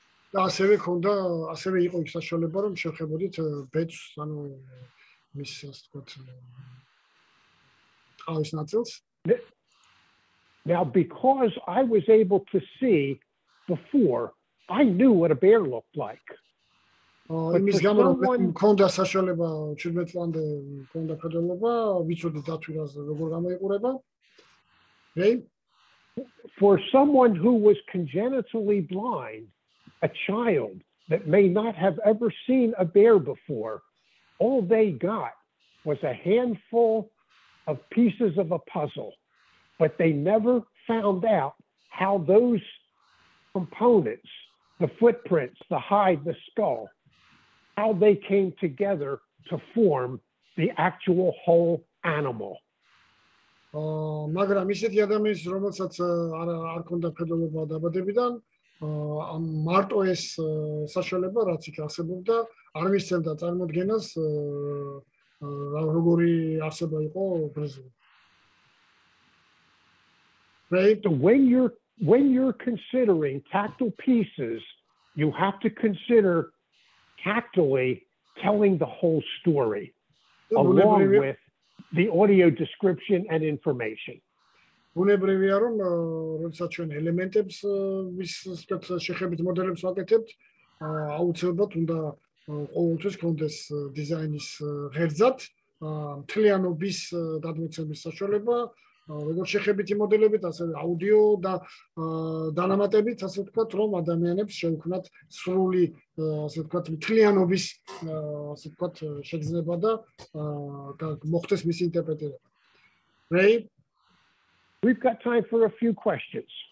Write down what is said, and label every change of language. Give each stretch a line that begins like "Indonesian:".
Georgian: და ასევე იყო იქ საშუალება რომ შეხებოდით ბეწვს, ანუ მის ასე ვთქვათ თავის ნაწილს.
English: Now, because I was able to see before, I knew what a bear looked like.
Georgian: იმის გამო რომ მქონდა საშუალება 17 წლამდე მქონდა ხედელობა, ვიცოდი დათვირას როგორ გამოიყურება.
English: Okay? For someone who was congenitally blind, a child that may not have ever seen a bear before, all they got was a handful of pieces of a puzzle, but they never found out how those components, the footprints, the hide, the skull, how they came together to form the actual whole animal.
Georgian: მაგრამ ისეთი ადამიანის, რომელსაც არ ქონდა ხედელობა დაბადებიდან, მარტო ეს საშუალება, რაც იქ არსებობდა, არ მისცემდა წარმოდგენას, როგორი არსება იყო გრიზლი.
English: Right? So when you're considering tactile pieces, you have to consider tactily telling the whole story, along with the audio description and information.
Georgian: ბუნებრივია რომ როდესაც ჩვენ ელემენტებს ვისწრებთ შეხებით მოდელებს ვაკეთებთ აუცილებლად უნდა ყოველთვის გქონდეს დიზაინის ღერძად მთლიანობის გადმოცემის საშუალება როგორც შეხებითი მოდელებით ასევე აუდიო და დანამატებით ასე ვთქვათ რომ ადამიანებს შევქმნათ სრული ასე ვთქვათ მთლიანობის ასე ვთქვათ შეგრძნება და მოხდეს მისი ინტერპრეტირება.
English: Ray? We've got time for a few questions.